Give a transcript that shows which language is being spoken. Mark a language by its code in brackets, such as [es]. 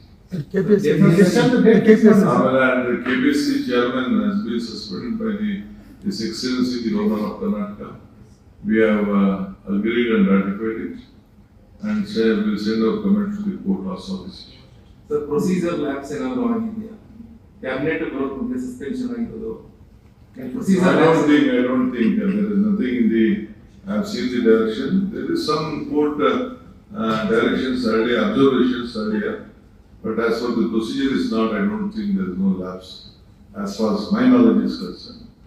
[en] Session date is And the KBC chairman has been suspended by His Excellency the Governor of Karnataka. We have agreed and ratified it, and will send our comment to the court also this issue. [kn] Sir procedure labs ಏನಾದ್ರು ಆಗಿದೆಯಾ cabinet ಬರೋಕ್ ಮುಂದೆ suspension ಆಗಿರೋದು [en] I don't think there is nothing in the, I have seen the direction, there is some court directions earlier, observations earlier, but as for the procedure is not, I don't think there is no lapse, as far as my knowledge is concerned.